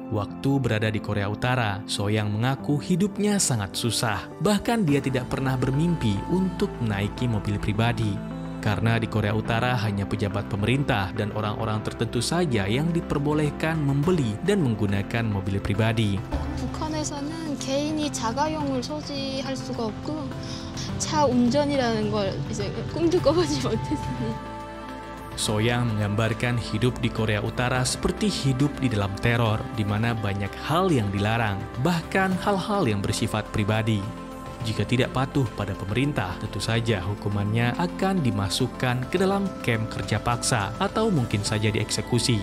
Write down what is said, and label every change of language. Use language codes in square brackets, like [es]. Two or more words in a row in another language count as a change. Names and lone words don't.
[id] Waktu berada di Korea Utara, So-young mengaku hidupnya sangat susah. Bahkan dia tidak pernah bermimpi untuk menaiki mobil pribadi. Karena di Korea Utara hanya pejabat pemerintah dan orang-orang tertentu saja yang diperbolehkan membeli dan menggunakan mobil pribadi. [ko] 북한에서는 개인이 자가용을 소지할 수가 없고 차 운전이라는 걸 이제 꿈도 꿔보지 못했으니. [id] So-young menggambarkan hidup di Korea Utara seperti hidup di dalam teror, di mana banyak hal yang dilarang, bahkan hal-hal yang bersifat pribadi. Jika tidak patuh pada pemerintah, tentu saja hukumannya akan dimasukkan ke dalam kamp kerja paksa atau mungkin saja dieksekusi.